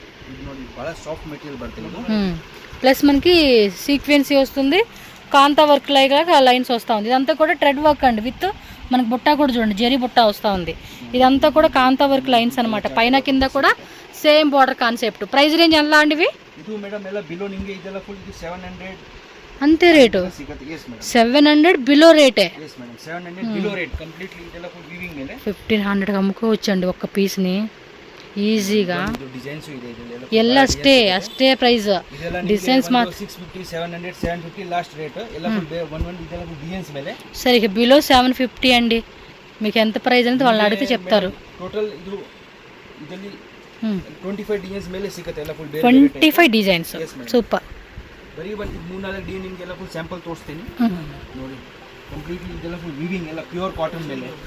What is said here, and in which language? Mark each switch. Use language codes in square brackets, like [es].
[kn] ಇದು ನೋಡಿ ಬಹಳ ಸಾಫ್ಟ್ ಮೆಟೀರಿಯಲ್ ಬರ್ತದೆ ಇದು. [te] ప్లస్ మనకి సీక్వెన్సీ వస్తుంది, కాంతా వర్క్ లాగా లైన్స్ వస్తూ ఉంది. ఇదంతా కూడా ట్రెడ్ వర్క్ అండి, విత్ మనకి బుట్ట కూడా చూడండి, జరీ బుట్ట వస్తూ ఉంది. ఇదంతా కూడా కాంతా వర్క్ లైన్స్ అనమాట, పైన కింద కూడా same border concept. Price range ఎలా అండి ఇవి? [kn] ಇದು ಮೇಡಮ್ ಎಲ್ಲ ಬಿಲೋ ನಿಮಗೆ ಇದೆಲ್ಲ ಫುಲ್ ಇದು 700 [te] అంతే రేటు? [kn] ಸಿಗುತ್ತೆ. ಎಸ್ ಮೇಡಮ್ [te] 700 బిలో రేటే. [kn] Yes madam 700 below rate completely. ಇದೆಲ್ಲ ಫುಲ್ ವೀವಿಂಗ್ ಮೇಲೆ [te] 1500 అమ్ముకోవచ్చండి ఒక్క పీస్ని ఈజీగా. [kn] ಇದು ಡಿಸೈನ್ಸ್ ಇದೆ, ಇದೆಲ್ಲ ಎಲ್ಲ ಅಷ್ಟೇ ಪ್ರೈಸ್. ಡಿಸೈನ್ಸ್ ಮಾತ್ರ [te] 650 700 750 లాస్ట్ రేట్. [kn] ಎಲ್ಲ ಫುಲ್ 11 ಇದೆಲ್ಲ ಫುಲ್ ಡಿಸೈನ್ಸ್ ಮೇಲೆ. [te] సరే ఇక బిలో 750 అండి. మీకు ఎంత ప్రైస్ ಅಂತ వాళ్ళని అడిగితే చెప్తారు. [kn] ಟೋಟಲ್ ಇದು ಇದರಲ್ಲಿ 25 ಡಿಸೈನ್ಸ್ ಮೇಲೆ ಸಿಗುತ್ತೆ, ಎಲ್ಲ ಫುಲ್ 25 ಡಿಸೈನ್ಸ್. ಸೂಪರ್. ಬರೀ ಒಂದು 3-4 ಡಿ ನಿಮಗೆಲ್ಲ ಫುಲ್ ಸ್ಯಾಂಪಲ್ ತೋರಿಸ್ತೀನಿ ನೋಡಿ. ಕಂಪ್ಲೀಟ್ಲಿ ಇದೆಲ್ಲ ಫುಲ್ ವೀವಿಂಗ್, ಎಲ್ಲ ಪ್ಯೂರ್ ಕಾಟನ್ ಮೇಲೆ.